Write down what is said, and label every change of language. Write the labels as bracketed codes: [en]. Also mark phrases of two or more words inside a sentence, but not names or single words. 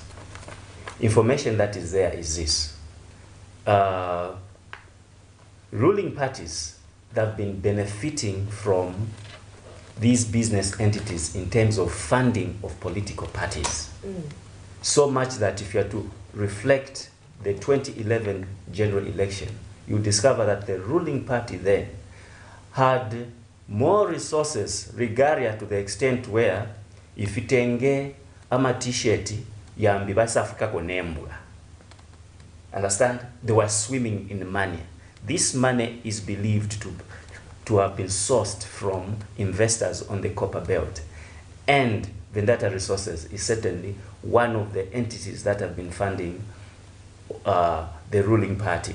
[en] Information that is there is this. Ruling parties that have been benefiting from these business entities in terms of funding of political parties. So much that if you are to reflect the 2011 general election, you discover that the ruling party then had more resources, regalia, to the extent where if [bem] itenge ama t-shirt yambi basafikako nembwa. [en] Understand? They were swimming in money. This money is believed to have been sourced from investors on the copper belt. And Vendetta Resources is certainly one of the entities that have been funding the ruling party.